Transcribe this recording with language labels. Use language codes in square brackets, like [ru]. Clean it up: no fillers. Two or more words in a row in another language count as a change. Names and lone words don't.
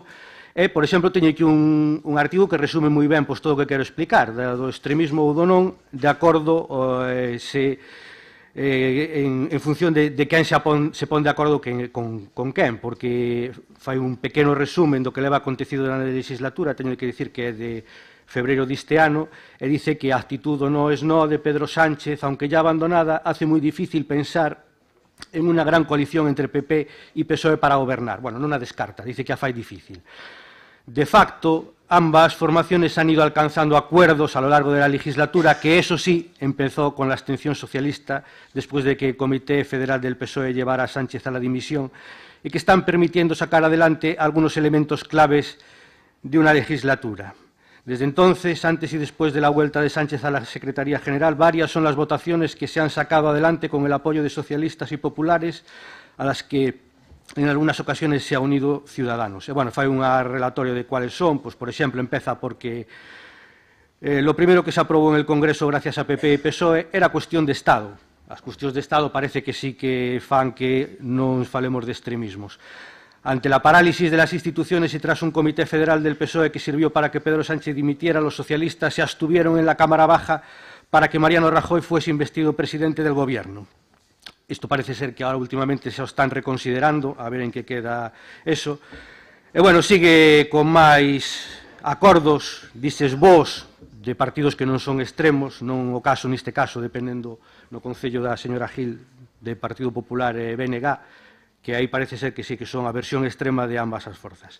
[gl] Por exemplo, teño aquí un artigo que resume moi ben todo o que quero explicar, do extremismo ou do non, de acordo en función de quen se pon de acordo con quen, porque fai un pequeno resumen do que leva acontecido na legislatura, teño que dicir que é de febreiro deste ano, e dice que a actitud do no es no de Pedro Sánchez, [es] aunque ya abandonada, hace [gl] moi difícil pensar en unha gran coalición entre PP e PSOE para gobernar. Bueno, non a descarta, dice que a fai difícil. De facto, [es] ambas formaciones han ido alcanzando acuerdos a lo largo de la legislatura, que eso sí empezó con la abstención socialista después de que el Comité Federal del PSOE llevara a Sánchez a la dimisión, y que están permitiendo sacar adelante algunos elementos claves de una legislatura. Desde entonces, antes y después de la vuelta de Sánchez a la Secretaría General, varias son las votaciones que se han sacado adelante con el apoyo de socialistas y populares, a las que en algunas ocasiones se ha unido Ciudadanos. [gl] E, bueno, fai un relatorio de cuáles son. Pues, por exemplo, empeza porque [es] lo primero que se [gl] aprobou [es] en el Congreso gracias a [gl] PP e PSOE era a cuestión de Estado. As cuestións de Estado parece que sí que fan que non falemos de extremismos. [es] Ante la parálisis de las instituciones y tras un comité federal del PSOE que sirvió para que Pedro Sánchez dimitiera, los socialistas se abstuvieron en la Cámara Baja para que Mariano Rajoy fuese investido presidente del Gobierno. [gl] Isto parece ser que [es] ahora últimamente [gl] se o están reconsiderando, a ver en que queda eso. E, bueno, sigue con máis acordos, dices vos, de partidos que non son extremos, non o caso neste caso, dependendo no concello da señora Gil, de Partido Popular e BNG, que aí parece ser que sí que son a versión extrema de ambas as forzas.